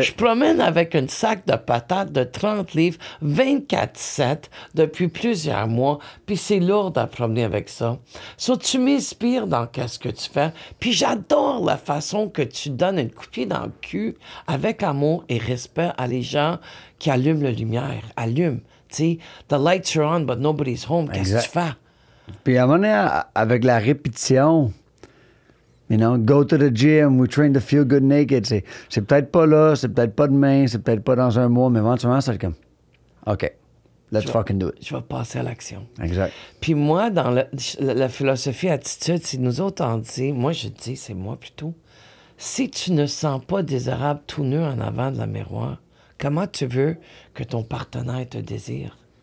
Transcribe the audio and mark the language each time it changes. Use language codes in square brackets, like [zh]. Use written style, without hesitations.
[fr] Je promène avec un sac de patates de 30 livres, 24/7, depuis plusieurs mois, puis c'est lourd à promener avec ça. So, tu m'inspires dans ce que tu fais, puis j'adore la façon que tu donnes une coupée dans le cul avec amour et respect à les gens qui allument la lumière. Allume, tu sais, [en] the lights are on, but nobody's home. [fr] Qu'est-ce que tu fais? Puis à un moment donné, avec la répétition... [en] You know, go to the gym, we train to feel good naked. [fr] C'est peut-être pas là, c'est peut-être pas demain, c'est peut-être pas dans un mois, mais éventuellement, c'est comme, [en] OK, let's fucking do it. [fr] Je vais passer à l'action. Exact. Puis moi, dans la philosophie attitude, c'est nous autres, on dit, moi je dis, c'est moi plutôt, si tu ne sens pas désirable tout nu en avant de la miroir, comment tu veux que ton partenaire te désire?